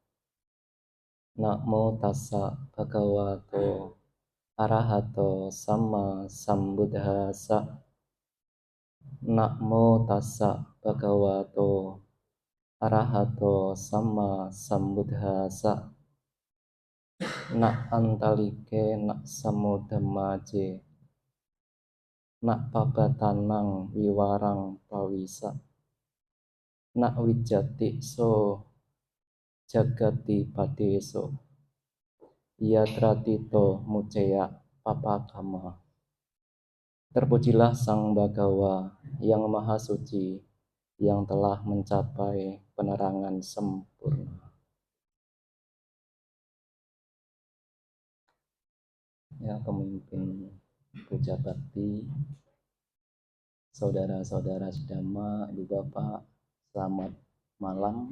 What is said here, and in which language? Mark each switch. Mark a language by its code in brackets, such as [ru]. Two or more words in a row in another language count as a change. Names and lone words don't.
[pi] Namo tassa bhagavato arahato samma sambuddhassa. Namo tassa bhagavato arahato samma sambuddhassa. Nak antalike nak samudamaje nak pabatanang wiwarang pawisa nak wijati so jagati padeso yatratito muceya papakama. [id] Terpujilah Sang Bhagawa yang Maha Suci yang telah mencapai penerangan sempurna. Ya, pemimpin Puja Bakti, saudara-saudara sedama, ibu bapak, selamat malam.